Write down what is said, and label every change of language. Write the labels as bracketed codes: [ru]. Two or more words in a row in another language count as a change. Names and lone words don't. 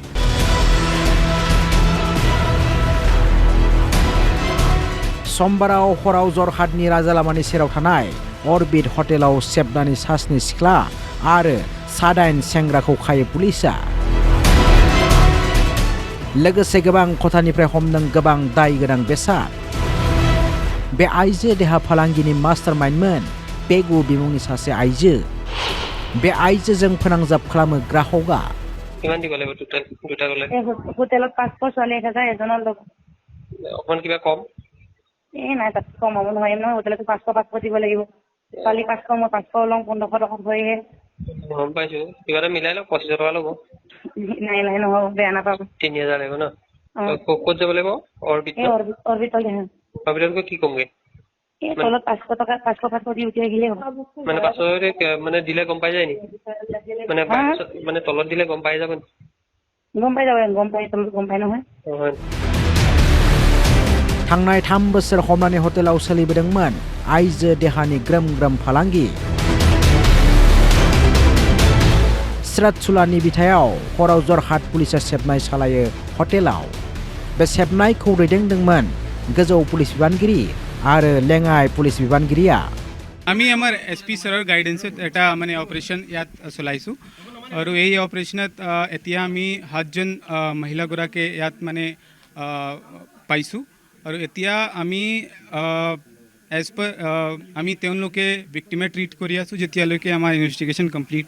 [brx] समबाराव हराव जरहाटनि राजालामानि सेराव थानाय अरबिट हटेलाव सेबनानि सास्नि सिख्ला आरो सादाइन सेंग्राखौ खायो पुलिसा लोगोसे गोबां खथानिफ्राय हमदों गोबां दाय गोनां बेसाद बे आइजो देहा फालांगिनि मास्टारमाइन्डमोन पेगु बिमुंनि सासे आइजो बे आइजोजों फोनांजाब खालामो ग्राहकआ [as] কিমান দি গলে টোটাল দুটা গলে হোটেলত 500 চলে 1000 এজনৰ লগ অকমান কিবা কম নাই তাত কম হ'ব নহয় নহয় হোটেলত 500 দিব লাগিব কালি 500 মই 500 লওঁ 1500 টকা ভৰিহে গম পাইছো কিবা এটা মিলাই লওক 2500 টকা ল'ব নাই নহয় বেয়া নাপাব 3000 লাগিব ন ক'ত যাব লাগিব অৰবিটল অৰবিটল কি কমগে তলত 500 টকা 500 দি উঠি আহিলে হ'ব মানে 500 মানে দিলে গম পাই যায় নি মানে তলত দিলে গম পাই যাব তলত গম পাই নহয় [brx] थांनाय 3 बोसोर हमनानै हटेलाव सोलिबोदोंमोन आइजो देहानि ग्रोम ग्रोम फालांगि स्रातसुलानि बिथायाव हराव जरहाट पुलिसा सेबनाय सालायो हटेलाव बे सेबनायखौ दैदेनदोंमोन गोजौ पुलिस बिबानगिरि आरो लेङाइ पुलिस बिबानगिरिया [as] আমি আমাৰ এসপি ছাৰৰ গাইডেন্সত এটা মানে অপাৰেশ্যন ইয়াত চলাইছোঁ আৰু এই অপাৰেশ্যনত এতিয়া আমি 7জন মহিলাগৰাকী ইয়াত মানে পাইছোঁ আৰু এতিয়া আমি [en] as per [as] আমি তেওঁলোকে ভিক্টিমে ট্ৰিট কৰি আছোঁ যেতিয়ালৈকে আমাৰ [en] investigation complete